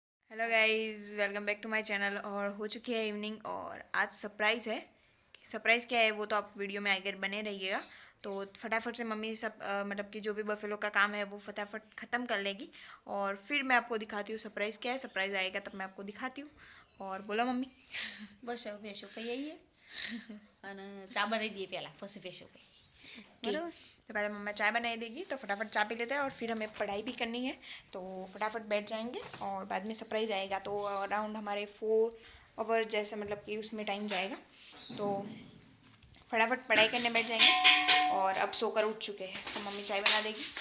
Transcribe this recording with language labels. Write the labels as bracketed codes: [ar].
[en] Hello guys, welcome back to my channel. [hi] और हो चुकी है इवनिंग और आज सरप्राइज़ है। सरप्राइज़ क्या है वो तो आप वीडियो में आकर बने रहिएगा। तो फटाफट से मम्मी सब मतलब कि जो भी बफेलो का काम है वो फटाफट ख़त्म कर लेगी और फिर मैं आपको दिखाती हूँ सरप्राइज़ क्या है। सरप्राइज़ आएगा तब मैं आपको दिखाती हूँ। और बोला मम्मी [gu] બસ હવે ભેંસો કઈ આવીએ અને ચા બનાવી દઈએ પહેલાં પછી ભેંસો કઈ कि બરાબર. [hi] तो पहले मम्मा चाय बनाई देगी तो फटाफट चाय पी लेते हैं और फिर हमें पढ़ाई भी करनी है तो फटाफट बैठ जाएंगे और बाद में सरप्राइज़ आएगा तो अराउंड हमारे 4 आवर जैसे मतलब कि उसमें टाइम जाएगा। तो फटाफट पढ़ाई करने बैठ जाएंगे और अब सोकर उठ चुके हैं तो मम्मी चाय बना देगी।